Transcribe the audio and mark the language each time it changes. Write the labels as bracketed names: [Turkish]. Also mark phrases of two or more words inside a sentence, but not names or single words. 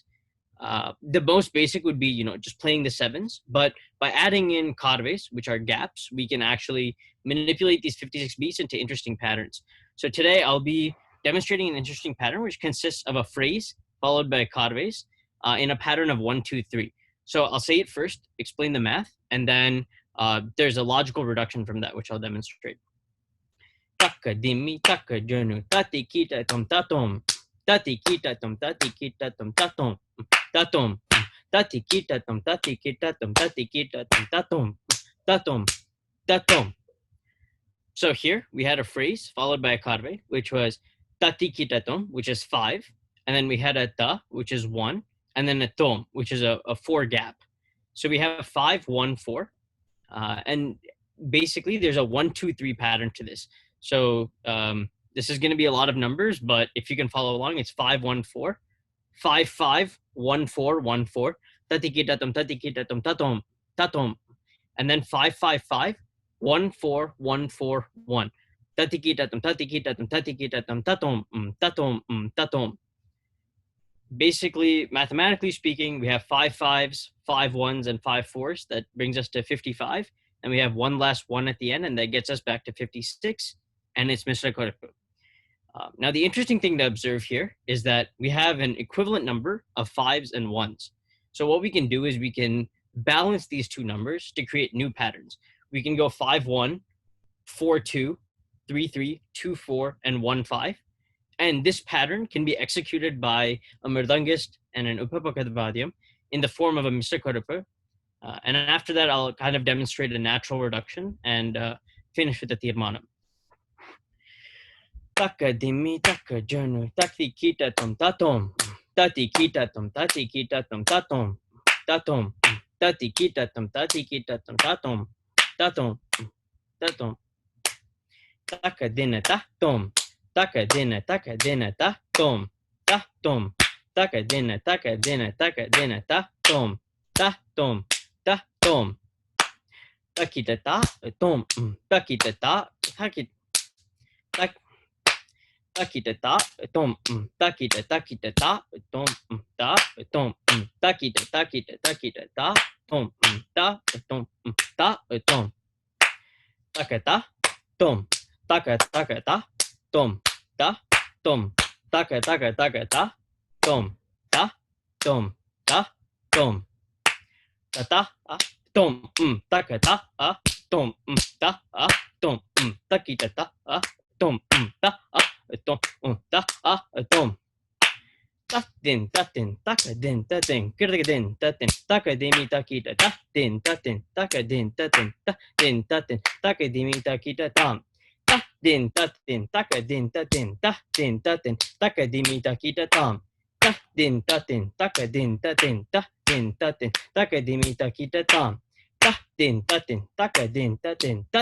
[English] The most basic would be, just playing the sevens, but by adding in karves, which are gaps, we can actually manipulate these 56 beats into interesting patterns. So today I'll be demonstrating an interesting pattern, which consists of a phrase followed by karves in a pattern of 1, 2, 3. So I'll say it first, explain the math, and then there's a logical reduction from that, which I'll demonstrate. Taka dimi taka jonu tati kita tom tatom tati kita tom tati kita tom tatom tatom tati kita tom tati kita tom tati kita tom tatom tatom tatom. So here we had a phrase followed by a karve, which was tati kita tom, which is 5, and then we had a ta, which is 1, and then a tom, which is a 4 gap. So we have 5, 1, 4, and basically there's a 1, 2, 3 pattern to this. So this is going to be a lot of numbers, but if you can follow along, it's 5, 1, 4, 5, 5, 1, 4, 1, 4, tatikitatum, tatikitatum, tatom, tatom, and then 5, 5, 5, 1, 4, 1, 4, 1, tatikitatum, tatikitatum, tatikitatum, tatom, tatom, tatom. Basically, mathematically speaking, we have 5 5s, 5 1s, and 5 4s. That brings us to 55. And we have one last 1 at the end, and that gets us back to 56. And it's Mr. Koraipu. Now, the interesting thing to observe here is that we have an equivalent number of 5s and 1s. So what we can do is we can balance these two numbers to create new patterns. We can go 5 1, 4 2, 3 3, 2 4, and 1 5. And this pattern can be executed by a mridangist and an uppapakadvadyam in the form of a Mr. Koraipu. And after that, I'll kind of demonstrate a natural reduction and finish with the tirmanam. Taka dimi taka janu taki kita tom tatom tati kita tom tati kita tom tatom tatom tati kita tom tati kita tom tatom tatom tatom taka dina ta tom taka dina ta tom ta tom taka dina ta tom ta tom ta tom takita ta tom takita ta takita takita ta tom takita takita ta tom ta tom takita takita takita ta tom ta tom ta tom takata tom takata tom ta tom takata tom ta tom ta tom tata tom takata tom ta tom takita ta tom ta tom ta tom tatin takadin tatin kirgadin tatin takadimi takita tatin takadin tatin takadimi takita tam tatin takadin tatin takadimi takita tam tatin takadin tatin takadimi takita tam tatin takadin tatin